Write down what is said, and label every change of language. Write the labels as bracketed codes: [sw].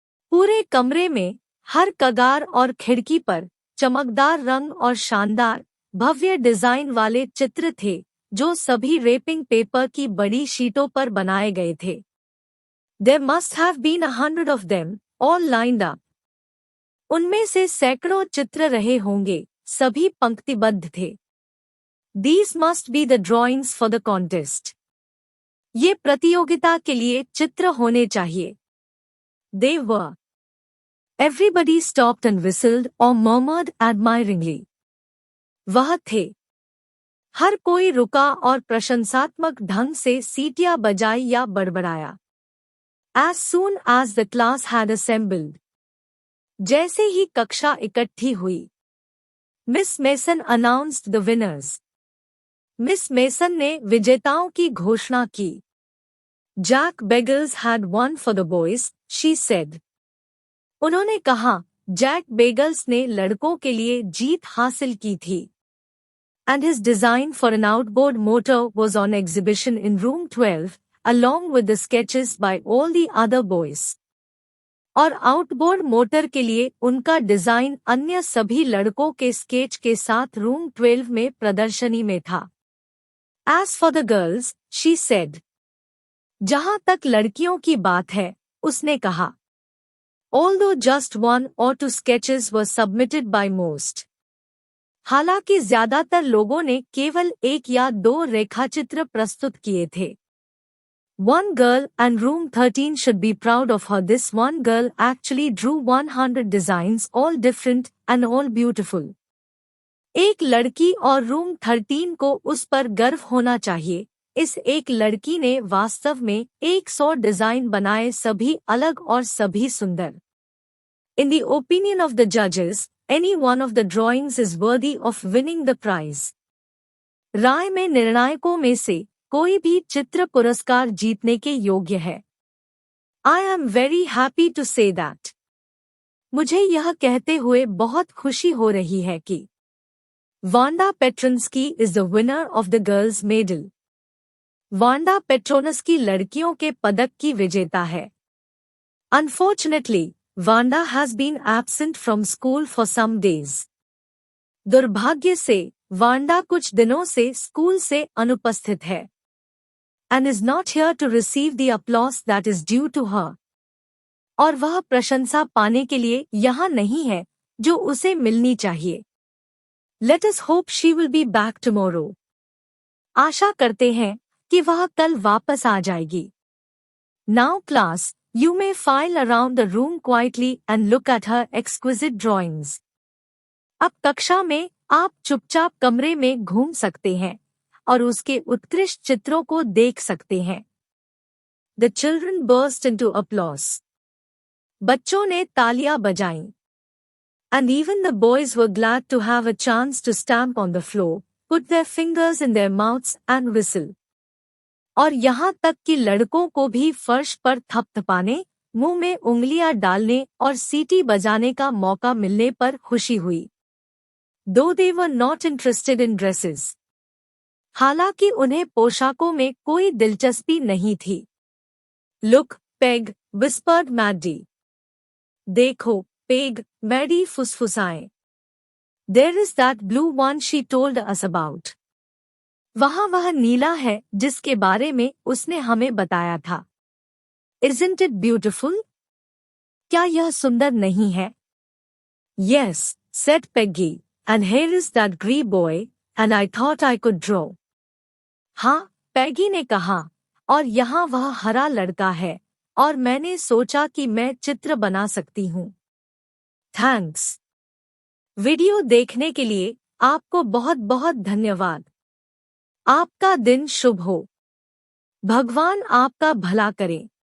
[hi] पूरे कमरे में, हर कगार और खिड़की पर, चमकदार रंग और शानदार, भव्य डिजाइन वाले चित्र थे, जो सभी रेपिंग पेपर की बड़ी शीटों पर बनाए गए थे. [en] There must have been 100 of them, all lined up. [hi] उनमें से सैकड़ों चित्र रहे होंगे, सभी पंक्तिबद्ध थे. [en] These must be the drawings for the contest. [hi] ये प्रतियोगिता के लिए चित्र होने चाहिए. [en] They were. Everybody stopped and whistled or murmured admiringly. [hi] वह थे. हर कोई रुका और प्रशंसात्मक ढंग से सीटियां बजाई या बड़बड़ाया. [en] As soon as the class had assembled. [hi] जैसे ही कक्षा इकट्ठी हुई. [en] Miss Mason announced the winners. [hi] Miss mason ने विजेताओं की घोषणा की. [en] Jack Bagels had won for the boys, she said. [hi] उन्होंने कहा, जैक बेगल्स ने लड़कों के लिए जीत हासिल की थी. [en] And his design for an outboard motor was on exhibition in room 12, along with the sketches by all the other boys. [hi] और आउटबोर्ड मोटर के लिए उनका डिजाइन अन्य सभी लड़कों के स्केच के साथ रूम 12 में प्रदर्शनी में था. [en] As for the girls, she said. [hi] जहां तक लड़कियों की बात है, उसने कहा. [en] Although just one or two sketches were submitted by most. [hi] हालांकि ज्यादातर लोगों ने केवल एक या दो रेखाचित्र प्रस्तुत किए थे. [en] One girl and room 13 should be proud of her. This one girl actually drew 100 designs, all different and all beautiful. [hi] एक लड़की और रूम 13 को उस पर गर्व होना चाहिए. इस एक लड़की ने वास्तव में 100 डिजाइन बनाए, सभी अलग और सभी सुंदर. [en] In the opinion of the judges, any one of the drawings is worthy of winning the prize. [hi] राय में निर्णायकों में से कोई भी चित्र पुरस्कार जीतने के योग्य है. [en] I am very happy to say that. [hi] मुझे यह कहते हुए बहुत खुशी हो रही है कि [en] Wanda Petronsky is the winner of the girls' medal. [hi] Wanda पेट्रोनस्की लड़कियों के पदक की विजेता है. [en] Unfortunately, Wanda has been absent from school for some days. [hi] दुर्भाग्य से, वांडा कुछ दिनों से स्कूल से अनुपस्थित है. [en] And is not here to receive the applause that is due to her. [hi] और वह प्रशंसा पाने के लिए यहाँ नहीं है, जो उसे मिलनी चाहिए. [en] Let us hope she will be back tomorrow. [hi] आशा करते हैं कि वह कल वापस आ जाएगी. [en] Now class, you may file around the room quietly and look at her exquisite drawings. [hi] अब कक्षा में आप चुपचाप कमरे में घूम सकते हैं और उसके उत्कृष्ट चित्रों को देख सकते हैं. [en] The children burst into applause. [hi] बच्चों ने तालियां बजाईं. [en] And even the boys were glad to have a chance to stamp on the floor, put their fingers in their mouths and whistle. [hi] और यहाँ तक कि लड़कों को भी फर्श पर थपथपाने, मुंह में उंगलियां डालने और सीटी बजाने का मौका मिलने पर खुशी हुई. [en] Though they were not interested in dresses. [hi] हालांकि उन्हें पोशाकों में कोई दिलचस्पी नहीं थी. [en] Look, Peg, whispered Maddie. [hi] देखो, peg, Maddie फुसफुसाए. [en] There is that blue one she told us about. [hi] वहाँ वह नीला है जिसके बारे में उसने हमें बताया था। [en] Isn't it beautiful? [hi] क्या यह सुंदर नहीं है? [en] Yes, said Peggy, and here is that grey boy, and I thought I could draw. [hi] हाँ, पैगी ने कहा, और यहाँ वह हरा लड़का है, और मैंने सोचा कि मैं चित्र बना सकती हूँ। थैंक्स। वीडियो देखने के लिए आपको बहुत बहुत धन्यवाद। आपका दिन शुभ हो। भगवान आपका भला करे।